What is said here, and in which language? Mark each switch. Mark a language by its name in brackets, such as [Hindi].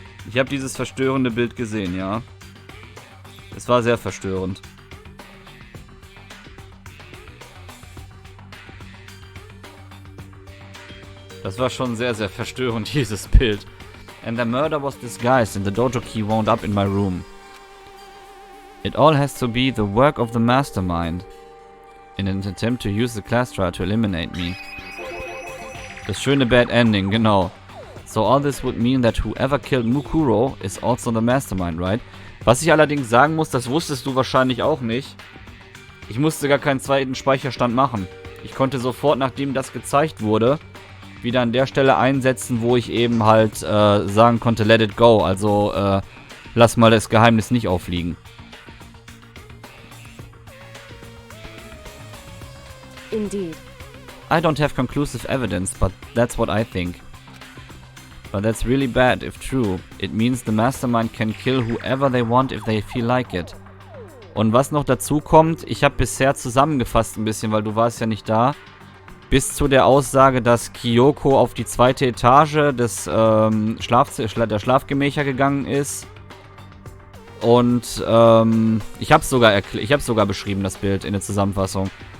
[German] Ich habe dieses verstörende Bild gesehen, ja. Es war sehr verstörend. Das war schon sehr, sehr verstörend, dieses Bild. [English] And the murder was disguised and the dojo key wound up in my room. It all has to be the work of the mastermind in an attempt to use the class trial to eliminate me. [German] Das schöne Bad Ending, genau. [English] So all this would mean that whoever killed Mukuro is also the mastermind, right? [German] Was ich allerdings sagen muss, das wusstest du wahrscheinlich auch nicht. Ich musste gar keinen zweiten Speicherstand machen. Ich konnte sofort, nachdem das gezeigt wurde, wieder an der Stelle einsetzen, wo ich eben halt sagen konnte, [English] let it go. [German] Also lass mal das Geheimnis nicht aufliegen. [English] Indeed. I don't have conclusive evidence, but that's what I think. But that's really bad if true. It means the mastermind can kill whoever they want if they feel like it. [German] Und was noch dazu kommt, ich habe bisher zusammengefasst ein bisschen, weil du warst ja nicht da, bis zu der Aussage, dass Kyoko auf die 2. Etage des der Schlafgemächer gegangen ist. Und ich habe sogar beschrieben, das Bild in der Zusammenfassung.